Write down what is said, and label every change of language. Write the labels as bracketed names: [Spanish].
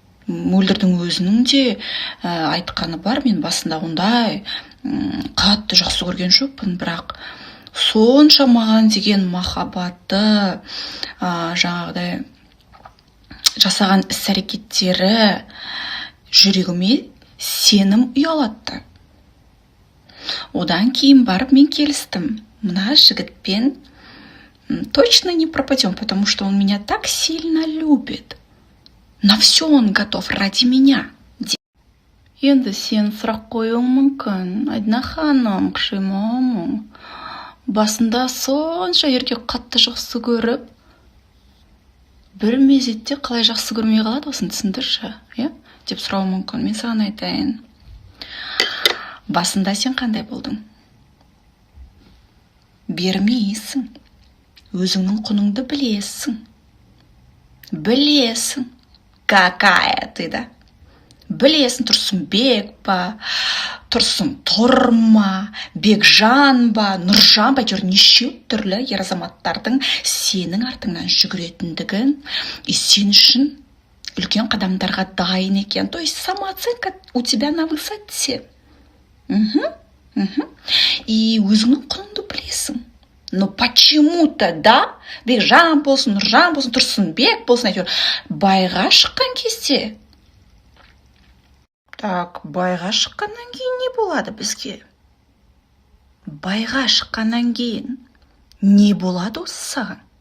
[Kazakh] Мөлдірдің өзінің де айтқаны бар, мен басында ондай қатты жақсы көрген жоқпын, бірақ сонша маған деген махаббаты, жаңағыдай жасаған іс-әрекеттері жүрегіме сенім ұялатты. Одан кейін барып мен келістім. Мына жігітпен [Russian] точно не пропадем, потому что он меня так сильно любит. На все он готов ради меня. [Kazakh] Енді сен сұрақ қоюың мүмкін. Айдына ханым, қшимамың. Басында сонша еркек қатты жақсы көріп, бір мезетте қалай жақсы көрмей қалады, осын түсіндірші, деп сұрау мүмкін. Мен саған айтайын. Басында сен қандай болдың? Бермейсің. Өзіңнің құныңды білесің. Білесің. [Russian] Какая ты, да? [Kazakh] Білесің, Тұрсынбек па, Тұрсын Тұрма, Бекжан ба, Нұржан ба, неше түрлі ер азаматтардың сенің артыңнан жүгіретіндігін, сен үшін үлкен қадамдарға дайын екен. [Russian] То есть самооценка у тебя на высоте. [Kazakh] И өзіңнің құныңды білесің. [Russian] Но почему-то, да, [Kazakh] Бекжан болсын, Нұржан болсын, Тұрсынбек болсын, әйтеуір, байға шыққан кезде. Так, байға шыққаннан кейін не болады бізге? Байға шыққаннан кейін не болады осы саған?